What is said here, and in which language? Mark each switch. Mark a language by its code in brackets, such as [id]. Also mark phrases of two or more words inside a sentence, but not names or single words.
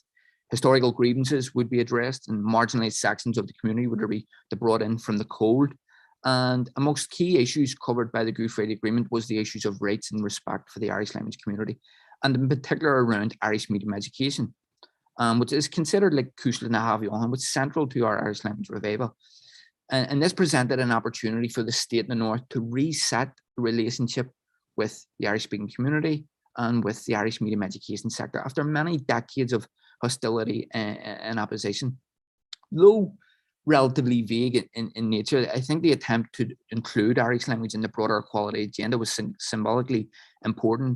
[en] Historical grievances would be addressed, and marginalised sections of the community would be brought in from the cold. And amongst key issues covered by the Good Friday Agreement was the issues of rights and respect for the Irish language community, and in particular around Irish medium education, which is considered like [ga] cúisle na haibheáin, [en] which is central to our Irish language revival. And this presented an opportunity for the state in the North to reset the relationship with the Irish-speaking community and with the Irish medium education sector after many decades of hostility and opposition. Though relatively vague in nature, I think the attempt to include Irish language in the broader equality agenda was symbolically important.